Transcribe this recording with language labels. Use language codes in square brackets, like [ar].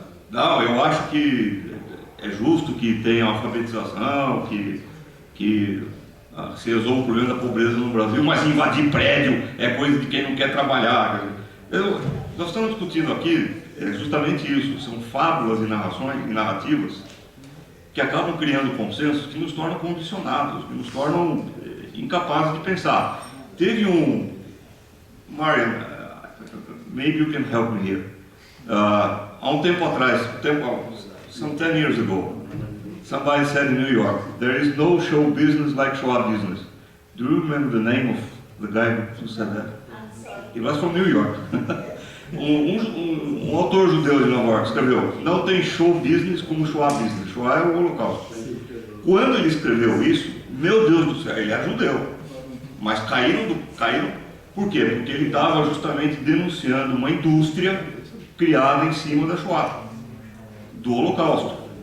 [pt] não, eu acho que é justo que tenha alfabetização, que se resolva o problema da pobreza no Brasil, mas invadir prédio é coisa de quem não quer trabalhar. Nós estamos discutindo aqui justamente isso, são fábulas e narrativas que acabam criando consensos que nos tornam condicionados, que nos tornam incapazes de pensar. [en] Teve Marian, maybe you can help me here. Há um tempo atrás, some 10 years ago, somebody said in New York, there is no show business like show business. Do you remember the name of the guy who said that? He was from New York. [pt] Um autor judeu de Nova York escreveu, não tem show business como Shoah business. Shoah é o Holocausto. Quando ele escreveu isso, meu Deus do céu, ele é judeu. Mas caíram. Por quê? Porque ele estava justamente denunciando uma indústria criada em cima da Shoah, do Holocausto.